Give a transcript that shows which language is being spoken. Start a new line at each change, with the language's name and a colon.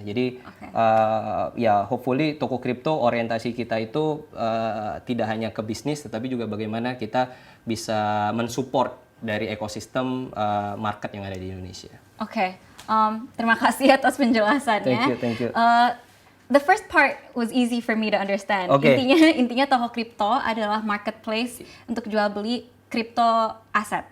Indonesian: Jadi ya hopefully toko kripto orientasi kita itu tidak hanya ke bisnis, tetapi juga bagaimana kita bisa mensupport dari ekosistem market yang ada di Indonesia. Oke, terima kasih atas penjelasannya.
English: Thank you. The first part was easy for me to understand. Okay.
Indonesian: Intinya toko kripto adalah marketplace untuk jual beli kripto aset,